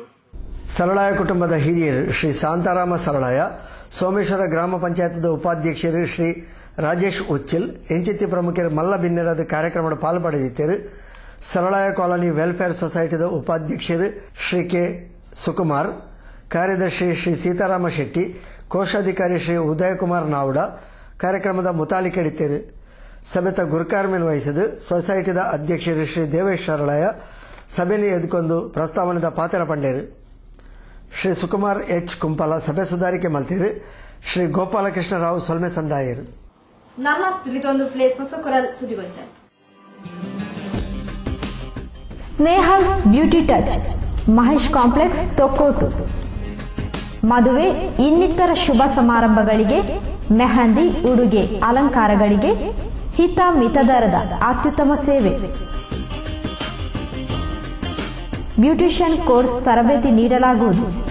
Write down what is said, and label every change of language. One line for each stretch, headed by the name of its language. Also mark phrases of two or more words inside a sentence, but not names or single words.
Tulu: ಸರಳಾಯ ಕುಟುಂಬದ ಹಿರಿಯರು ಶ್ರೀ ಶಾಂತಾರಾಮ ಸರಳಾಯ, ಸೋಮೇಶ್ವರ ಗ್ರಾಮ ಪಂಚಾಯತದ ಉಪಾಧ್ಯಕ್ಷರು ಶ್ರೀ ರಾಜೇಶ್ ಉಚ್ಚಿಲ್, ಎಂಚಿತಿ ಪ್ರಮುಖರು ಮಲ್ಲ ಬಿನ್ನೆರದ ಕಾರ್ಯಕ್ರಮದ ಪಾಲ್ಪಡೆದಿದ್ದರು. ಸರಳಾಯ ಕಾಲೋನಿ ವೆಲ್ಫೇರ್ ಸೊಸೈಟಿದ ಉಪಾಧ್ಯಕ್ಷರು ಶ್ರೀ ಕೆ ಸುಕುಮಾರ್, ಕಾರ್ಯದರ್ಶಿ ಶ್ರೀ ಸೀತಾರಾಮ ಶೆಟ್ಟಿ, ಕೋಶಾಧಿಕಾರಿ ಶ್ರೀ ಉದಯಕುಮಾರ್ ನಾವುಡ ಕಾರ್ಯಕ್ರಮದ ಮುತಾಲಿಕೆಡಿದ್ದರು. ಸಭೆತ ಗುರುಕಾರ್ಮೆನ್ ವಹಿಸಿದ ಸೊಸೈಟಿದ ಅಧ್ಯಕ್ಷರು ಶ್ರೀ ದೇವೇಶ್ ಸರಳಾಯ ಸಭೆಯನ್ನು ಎದ್ದುಕೊಂಡು ಪ್ರಸ್ತಾವನೆದ ಪಾತ್ರ ಪಂಡೇರು. ಶ್ರೀ ಸುಕುಮಾರ್ ಎಚ್ ಕುಂಪಲ ಸಭೆ ಸುಧಾರಿಕೆ ಮಲ್ತೀರು. ಶ್ರೀ ಗೋಪಾಲಕೃಷ್ಣ ರಾವ್ ಸೊಲ್ಮೆ ಸಂದಾಯರು. ನರ್ಲಾಸ್ ತಿಳಿತೊಂದು ಪ್ಲೇ ಹೊಸಕೊರಲ್ ಸುದ್ದಿಗೊಂಚಲ್. ಸ್ನೇಹಲ್ಸ್ ಬ್ಯೂಟಿ ಟಚ್, ಮಹೇಶ್ ಕಾಂಪ್ಲೆಕ್ಸ್, ತೊಕ್ಕೋಟು.
Kannada: ಮದುವೆ ಇನ್ನಿತರ ಶುಭ ಸಮಾರಂಭಗಳಿಗೆ ಮೆಹಂದಿ, ಉಡುಗೆ, ಅಲಂಕಾರಗಳಿಗೆ ಹಿತ ಮಿತದರದ ಅತ್ಯುತ್ತಮ ಸೇವೆ. ಬ್ಯೂಟಿಷಿಯನ್ ಕೋರ್ಸ್ ತರಬೇತಿ ನೀಡಲಾಗುವುದು.